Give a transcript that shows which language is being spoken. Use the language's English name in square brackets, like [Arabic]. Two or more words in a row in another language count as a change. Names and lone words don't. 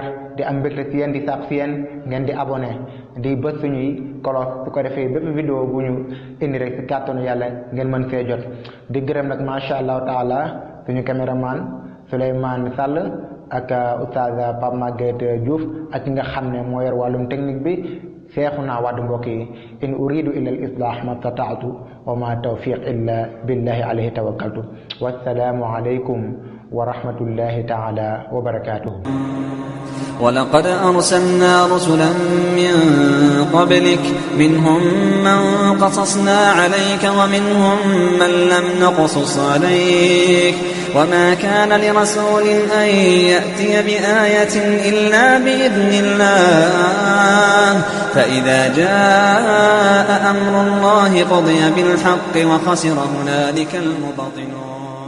[Wolof] di am mbégte ci yéen di sàpp ci yéen ngeen di abonné di bës suñuy kolos su ko defee bépp vidéo bu ñu indi rek ci kàttanu yàlla ngeen mën fee jot di gërëm nag [Arabic] ما شاء الله تعالى [Wolof] suñu caméraman Souleymane Sall ak oustaz Pape Maguette Diouf ak ki nga xam ne moo yor wàllum technique bi Seexuna Wàdd mbokk yi [Arabic] إن أريد إلا الإصلاح ما استطعت وما توفيقي إلا بالله عليه توكلت والسلام عليكم ورحمة الله تعالى وبركاته. ولقد أرسلنا رسلا من قبلك منهم من قصصنا عليك ومنهم من لم نقصص عليك وما كان لرسول أن يأتي بآية إلا بإذن الله فإذا جاء أمر الله قضي بالحق وخسر هنالك المبطلون.